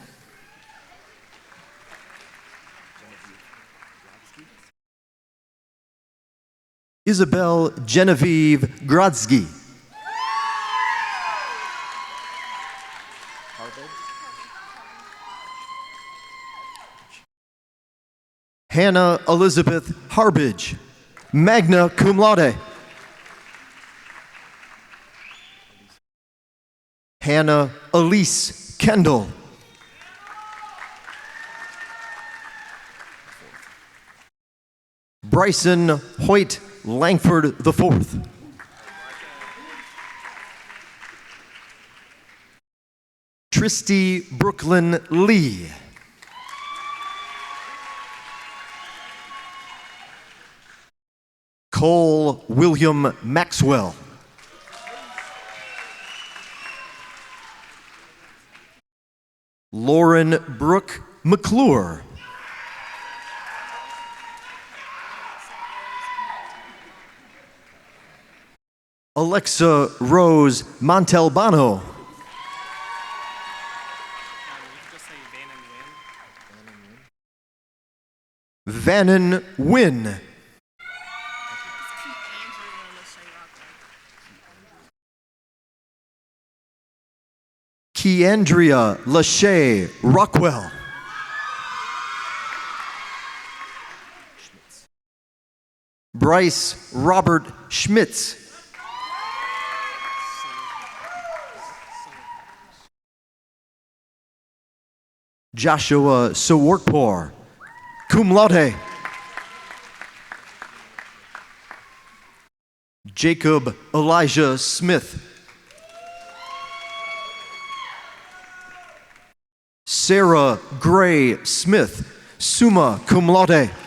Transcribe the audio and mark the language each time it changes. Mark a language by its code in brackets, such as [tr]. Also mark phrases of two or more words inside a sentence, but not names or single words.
[en] Isabel Genevieve Grodzki. Hannah Elizabeth Harbidge, [la] magna cum laude. [en] Hannah Elise Kendall. Bryson Hoyt Langford IV. Tristy Brooklyn Lee. Cole William Maxwell. Lauren Brooke McClure. Alexa Rose Montalbano. Vannon Wynn. Keandria Lachey Rockwell. Bryce Robert Schmitz. Joshua Sawarkpor, [la] cum laude. [en] Jacob Elijah Smith. Sarah Gray Smith, [la] summa cum laude.